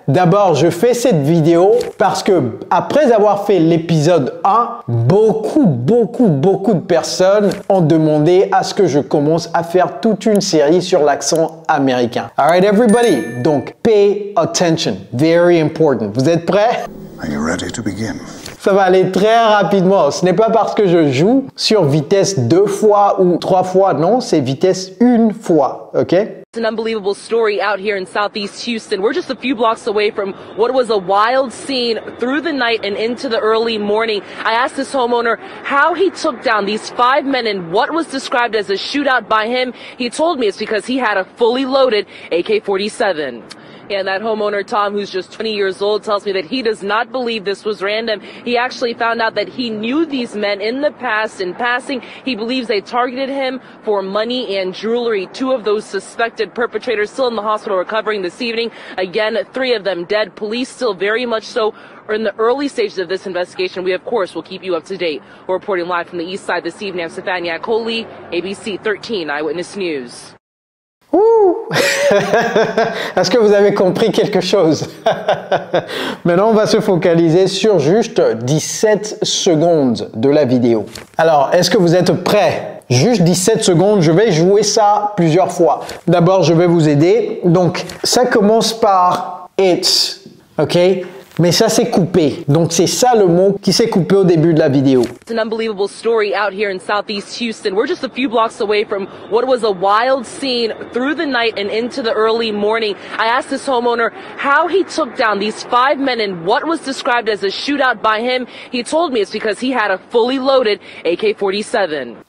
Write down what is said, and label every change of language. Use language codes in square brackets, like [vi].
[fr] D'abord, je fais cette vidéo parce que après avoir fait l'épisode 1, beaucoup de personnes ont demandé à ce que je commence à faire toute une série sur l'accent américain. [en] Alright everybody, donc pay attention, very important. [fr] Vous êtes prêts? [en] Are you ready to begin? [fr] Ça va aller très rapidement. Ce n'est pas parce que je joue sur vitesse 2 fois ou 3 fois, non, c'est vitesse 1 fois, ok? [en] It's an unbelievable story out here in Southeast Houston. We're just a few blocks away from what was a wild scene through the night and into the early morning. I asked this homeowner how he took down these 5 men in what was described as a shootout by him. He told me it's because he had a fully loaded AK-47. And that homeowner, Tom, who's just 20 years old, tells me that he does not believe this was random. He actually found out that he knew these men in the past. In passing, he believes they targeted him for money and jewelry. 2 of those suspected perpetrators still in the hospital recovering this evening. Again, 3 of them dead. Police still very much so are in the early stages of this investigation. We, of course, will keep you up to date. We're reporting live from the east side this evening. I'm Stefania Coley, ABC 13 Eyewitness News. Ouh! [fr] Est-ce que vous avez compris quelque chose? Maintenant, on va se focaliser sur juste 17 secondes de la vidéo. Alors, est-ce que vous êtes prêts? Juste 17 secondes, je vais jouer ça plusieurs fois. D'abord, je vais vous aider. Donc, ça commence par it's, ok? Mais ça s'est coupé. Donc c'est ça le mot qui s'est coupé au début de la vidéo. [en] It's an unbelievable story out here in Southeast Houston. We're just a few blocks away from what was a wild scene through the night and into the early morning. I asked this homeowner how he took down these 5 men in what was described as a shootout by him. He told me it's because he had a fully loaded AK-47.